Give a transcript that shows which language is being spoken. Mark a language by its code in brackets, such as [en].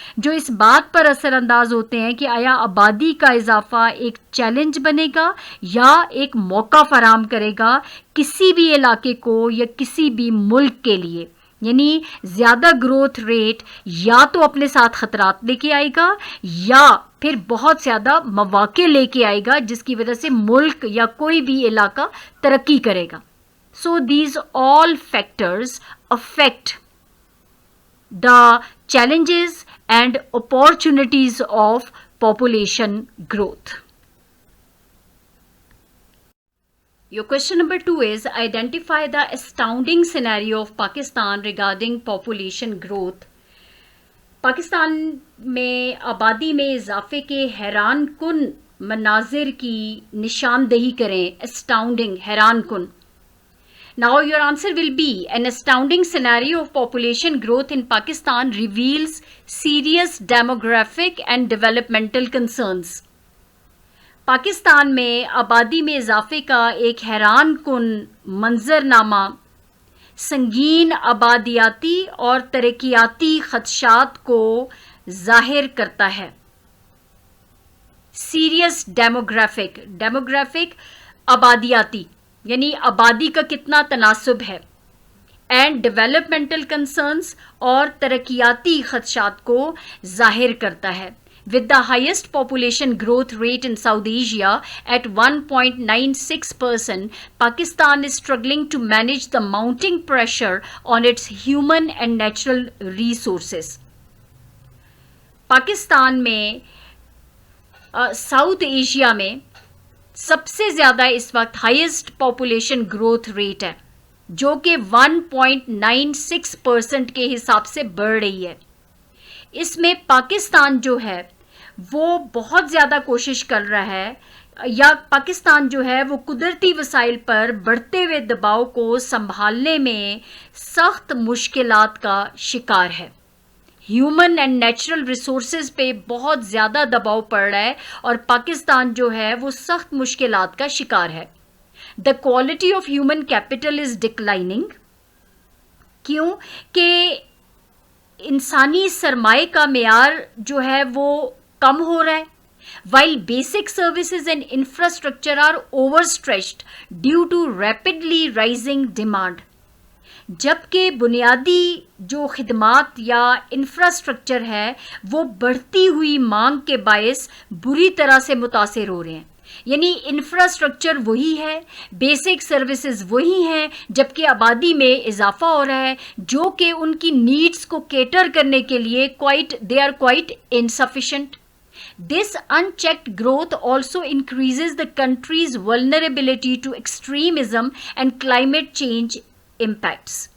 [ur] جو اس بات پر اثر انداز ہوتے ہیں کہ آیا آبادی کا اضافہ ایک چیلنج بنے گا یا ایک موقع فراہم کرے گا کسی بھی علاقے کو یا کسی بھی ملک کے لیے. یعنی زیادہ گروتھ ریٹ یا تو اپنے ساتھ خطرات لے کے آئے گا یا پھر بہت زیادہ مواقع لے کے آئے گا جس کی وجہ سے ملک یا کوئی بھی علاقہ ترقی کرے گا. [en] So these all factors affect the challenges and opportunities of population growth. Your question number 2 is identify the astounding scenario of Pakistan regarding population growth. [ur] Pakistan میں آبادی میں اضافے کے حیران کن مناظر کی نشاندہی کریں. astounding، حیران کن. [en] Now your answer will be an astounding scenario of population growth in Pakistan reveals serious demographic and developmental concerns. [ur] Pakistan میں آبادی میں اضافے کا ایک حیران کن منظرنامہ سنگین آبادیاتی اور ترقیاتی خدشات کو ظاہر کرتا ہے. سیریس ڈیموگرافک آبادیاتی یعنی آبادی کا کتنا تناسب ہے، [en] and developmental concerns [ur] اور ترقیاتی خدشات کو ظاہر کرتا ہے. [en] With the highest population growth rate in South Asia at 1.96%, Pakistan is struggling to manage the mounting pressure on its human and natural resources. [ur] Pakistan میں ساؤتھ ایشیا میں سب سے زیادہ اس وقت [en] highest population growth rate [ur] ہے جو کہ 1.96% کے حساب سے بڑھ رہی ہے. اس میں پاکستان جو ہے وہ بہت زیادہ کوشش کر رہا ہے یا پاکستان جو ہے وہ قدرتی وسائل پر بڑھتے ہوئے دباؤ کو سنبھالنے میں سخت مشکلات کا شکار ہے. [en] human and natural resources [ur] پہ بہت زیادہ دباؤ پڑ رہا ہے اور پاکستان جو ہے وہ سخت مشکلات کا شکار ہے. [en] The quality of human capital is declining. [ur] کیوں کہ انسانی سرمایہ کا معیار جو ہے وہ کم ہو رہا ہے. [en] while basic services and infrastructure are overstretched due to rapidly rising demand. [ur] جبکہ بنیادی جو خدمات یا انفراسٹرکچر ہے وہ بڑھتی ہوئی مانگ کے باعث بری طرح سے متاثر ہو رہے ہیں. یعنی انفراسٹرکچر وہی ہے, بیسک سروسز وہی ہیں, جبکہ آبادی میں اضافہ ہو رہا ہے جو کہ ان کی نیڈز کو کیٹر کرنے کے لیے [en] they are quite insufficient. This unchecked growth also increases the country's vulnerability to extremism and climate change impacts.